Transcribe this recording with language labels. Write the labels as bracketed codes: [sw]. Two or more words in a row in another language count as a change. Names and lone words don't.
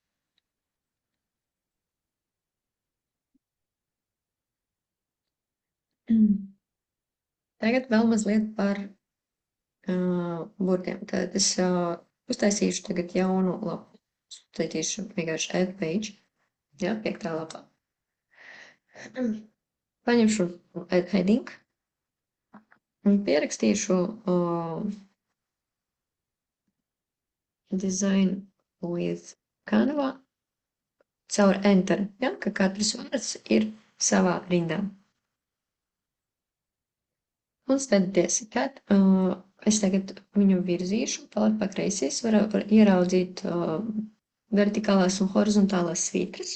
[lv] Tagad vēl mazliet par burtiem. Tad es uztaisīšu tagad jaunu lapu. Uztaisīšu vienkārši [en] add page. [lv] Jā, 5. lapā. Paņemšu [en] add heading [lv] un pierakstīšu [en] design with Canva [lv] caur enter, ja, ka katrs vārds ir savā rindā. Un skatieties, kad es tagad viņu virzīšu tālāk pa kreisi, es varu ieraudzīt vertikālās un horizontālās svītras.